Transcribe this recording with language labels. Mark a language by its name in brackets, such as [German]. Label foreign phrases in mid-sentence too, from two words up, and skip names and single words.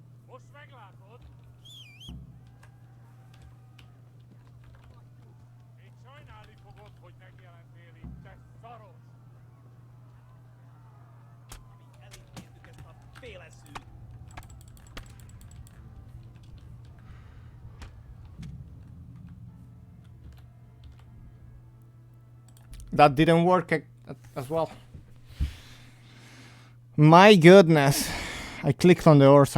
[Hungarian] Most meglátod? Még sajnálni fogod, hogy megjelentél itt, te szaros! Elítéltük ezt a féleszűt! [English] That didn't work as well. My goodness. I clicked on the horse.